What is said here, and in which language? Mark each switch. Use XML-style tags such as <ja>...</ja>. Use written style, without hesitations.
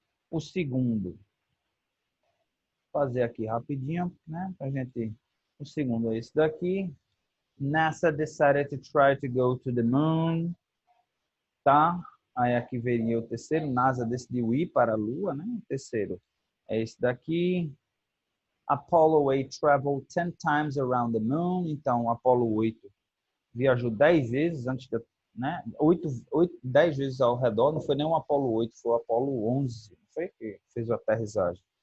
<pt>O segundo, vou fazer aqui rapidinho, né, pra gente. O segundo é esse daqui.</pt> <en>NASA decided to try to go to the moon.</en> <pt>Tá? Aí aqui veria o terceiro. NASA decidiu ir para a Lua, né? O terceiro é esse daqui.</pt> <en>Apollo 8 traveled 10 times around the moon.</en> <pt>Então, Apollo 8 viajou 10 vezes antes de, né? 10 vezes ao redor. Não foi nem o Apollo 8, foi o Apollo 11. Não foi que fez a aterrissagem.</pt>